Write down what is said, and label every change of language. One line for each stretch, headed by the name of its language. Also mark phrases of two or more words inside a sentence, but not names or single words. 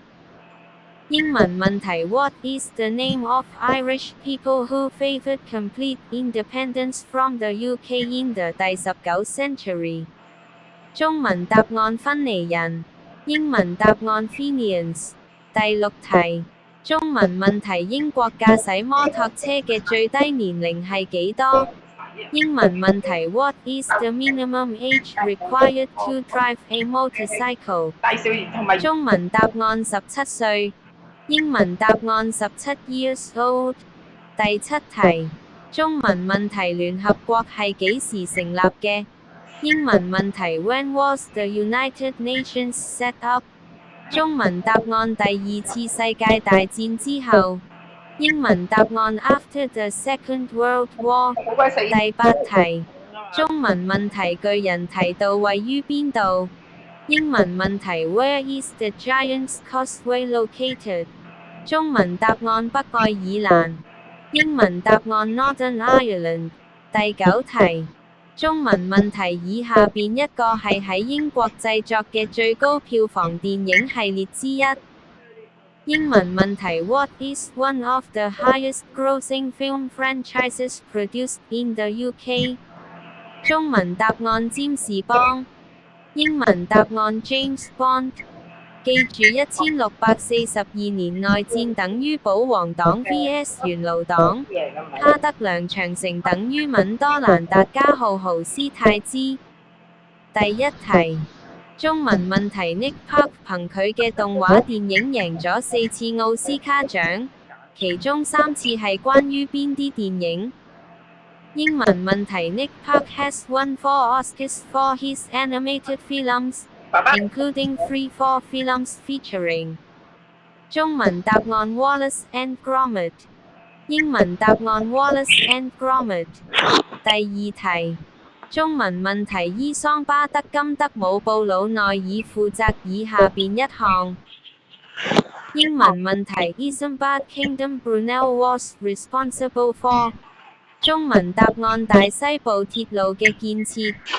Cantonese: 英文問題
English: What is the name of Irish people who favoured complete independence from the UK in the 第19 century？
Cantonese: 中文答案芬尼人，英文答案 Fenians。第六題，中文問題英國駕駛摩托車嘅最低年齡係幾多？英文問題
English: What is the minimum age required to drive a motorcycle？
Cantonese: 中文答案17歲，英文答案17
English: years old。
Cantonese: 第七題，中文問題聯合國係幾時成立嘅？英文問題
English: When was the United Nations set up？
Cantonese: 中文答案第二次世界大戰之後，英文答案
English: After the Second World War。
Cantonese: 第八題，中文問題巨人堤道位於邊度？英文問題
English: Where is the Giant's Causeway located？
Cantonese: 中文答案北愛爾蘭，英文答案 Northern Ireland。第九題，中文問題以下邊一個係喺英國製作嘅最高票房電影系列之一？英文問題
English: What is one of the highest grossing film franchises produced in the UK？
Cantonese: 中文答案占士邦，英文答案 James Bond。記住1642年內戰等於保皇黨 vs 元勞黨，哈德良長城等於敏多蘭達加號豪斯泰茲。第一題，中文問題 Nick Park 憑佢嘅動畫電影贏咗4次奧斯卡獎，其中3次係關於邊啲電影？英文問題
English: Nick Park has won 4 Oscars for his animated films，including 3 films featuring。
Cantonese: 中文答案 Wallace and Gromit，英文答案 Wallace and Gromit。第二題，中文問題伊桑巴德金德姆布魯內爾負責以下邊一項？英文問題
English: Isambard Kingdom Brunel was responsible for。
Cantonese: 中文答案大西部鐵路嘅建設。